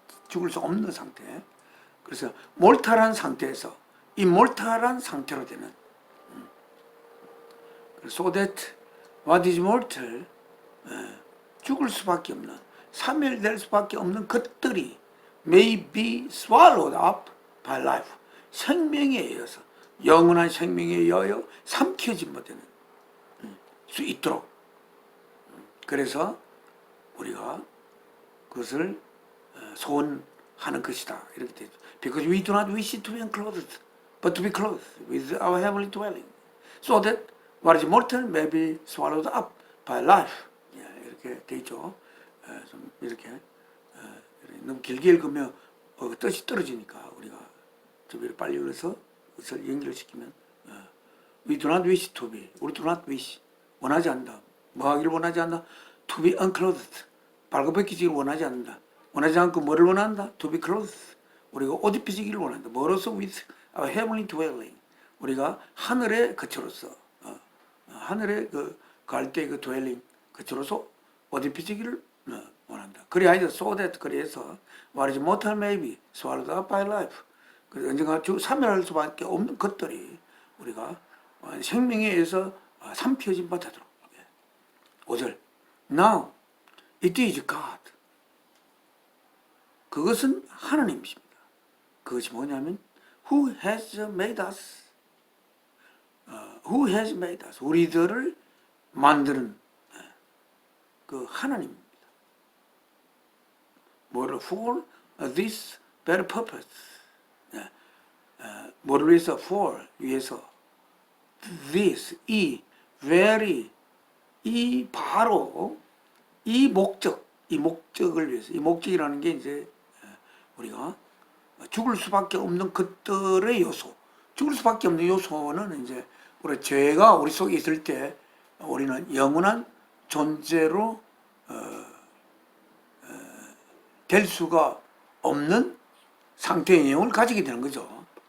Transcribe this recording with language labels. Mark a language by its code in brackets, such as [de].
[ko] 죽을 수 없는 상태. 그래서 몰탈한 상태에서 임몰탈한 상태로 되는, [en] so that what is mortal, [ko] 죽을 수밖에 없는, 사멸될 수밖에 없는 것들이 [en] may be swallowed up by life, [ko] 생명에 의해서, 영원한 생명에 의하여 삼켜진 바 되는 수 있도록. 그래서 우리가 그것을 소원하는 것이다, 이렇게 되죠. [en] Because we do not wish to be unclothed, but to be clothed with our heavenly dwelling, so that what is mortal may be swallowed up by life. [ko] 이렇게 되죠. 좀 이렇게 너무 길게 읽으면 뜻이 떨어지니까 우리가 좀 빨리 읽어서 그것을 연결시키면, [en] we do not wish to be, [ko] 우리 [en] do not wish, [ko] 원하지 않는다. 뭐 하기를 원하지 않는다? [en] to be unclothed, [ko] 발굽벗기지를 원하지 않는다. 원하지 않고 뭐를 원한다? [en] to be clothed, [ko] 우리가 옷 입히지기를 원한다. 뭐로서? [en] with our heavenly dwelling, [ko] 우리가 하늘의 거처로서, 하늘의 갈 때 그 dwelling, 거처로서 옷 입히지기를 원한다. 그래야 [en] so that, [ko] 그래서 말이지 못할 [en] maybe swallowed up by life, [ko] 언젠가 사멸할 수밖에 없는 것들이 우리가 생명에 의해서 삼켜진 바 되도록. [en] 5절 Now it is God, [ko] 그것은 하나님이십니다. 그것이 뭐냐면 [en] Who has made us, Who has made us, [ko] 우리들을 만드는 그 하나님입니다. 뭐를? [en] For this very purpose, [ko] 뭐를 위해서? for, 위해서. this, 이 very, 이 바로 이 목적, 이 목적을 위해서. 이 목적이라는 게 이제 우리가 죽을 수밖에 없는 것들의 요소, 죽을 수밖에 없는 요소는 이제 우리 죄가 우리 속에 있을 때 우리는 영원한 존재로 될 수가 없는 상태의 내용을 가지게 되는 거죠.